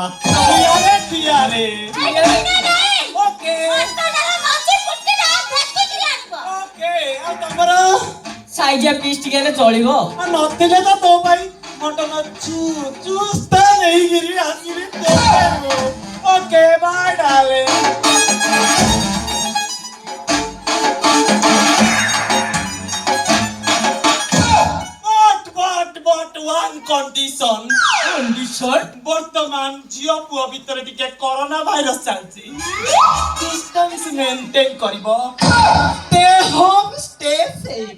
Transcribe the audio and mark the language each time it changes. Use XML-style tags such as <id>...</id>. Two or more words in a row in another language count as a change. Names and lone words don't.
<or>ଠିଆରେ</or> <en>okay okay</en> <or>ଆଉ ତମର ସାଇଜା ପିସ୍ ଟିକେ ହେଲେ ଚଳିବ। ନଥିଲେ ତ ତୋ ପାଇଁ ମଟନ ଚୁସ୍ତ ନେଇକିରି ଆସିବି।</or> <en>okay bye darling. But one condition</en> <or>ବର୍ତ୍ତମାନ ଝିଅ ପୁଅ ଭିତରେ ଟିକେ କରୋନା ଭାଇରସ ଚାଲିଛି।</or> <en>distance maintain କରିବ। stay home stay safe.</en>